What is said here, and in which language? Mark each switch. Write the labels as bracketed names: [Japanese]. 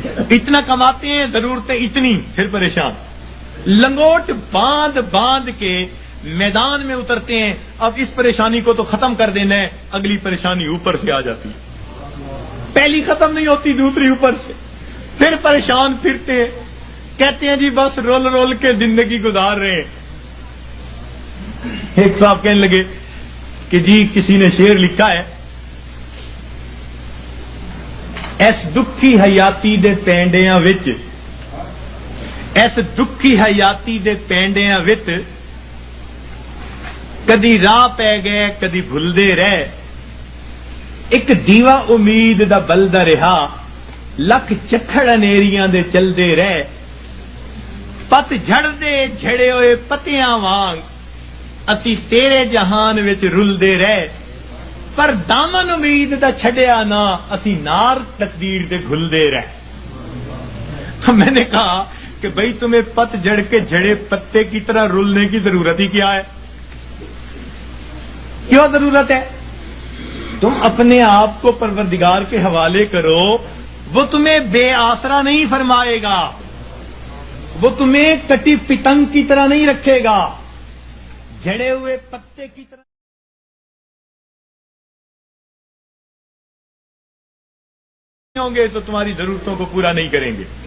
[Urdu] اتنا کماتے ہیں, ضرورتیں اتنی, پھر پریشان. لنگوٹ باندھ باندھ کے میدان میں اترتے ہیں. اب اس پریشانی کو تو ختم کر دینا ہے, اگلی پریشانی اوپر سے آ جاتی ہے. پہلی ختم نہیں ہوتی, دوسری اوپر سے, پھر پریشان پھرتے ہیں. کہتے ہیں جی بس رول رول کے زندگی گزار رہے ہیں. ایک صاحب کہنے لگے کہ جی کسی نے شعر لکھا ہے, [Punjabi] ایس دکھی حیاتی دے پینڈیاں وچ, ایس دکھی حیاتی دے پینڈیاں وچ, کدی راہ پہ گئے کدی بھلدے رہ, ایک دیوا امید دا بلدا رہا, لکھ چکھڑ انیریاں دے چلدے رہ, پت جھڑ دے جھڑے ہوئے پتیاں وانگ, اسی تیرے جہان وچ رلدے رہ, پر دامن امید دا چھڈیا نہ, اسی نار تقدیر دے گھلدے رہ. [Urdu] تو میں نے کہا کہ بھئی تمہیں پت جھڑ کے جھڑے پتے کی طرح رلنے کی ضرورت ہی کیا ہے؟ کیوں ضرورت ہے؟ تم اپنے آپ کو پروردگار کے حوالے کرو, وہ تمہیں بے آسرا نہیں فرمائے گا, وہ تمہیں کٹی پتنگ کی طرح نہیں رکھے گا, جھڑے ہوئے پتے کی طرح ہوں گے تو تمہاری ضرورتوں کو پورا نہیں کریں گے.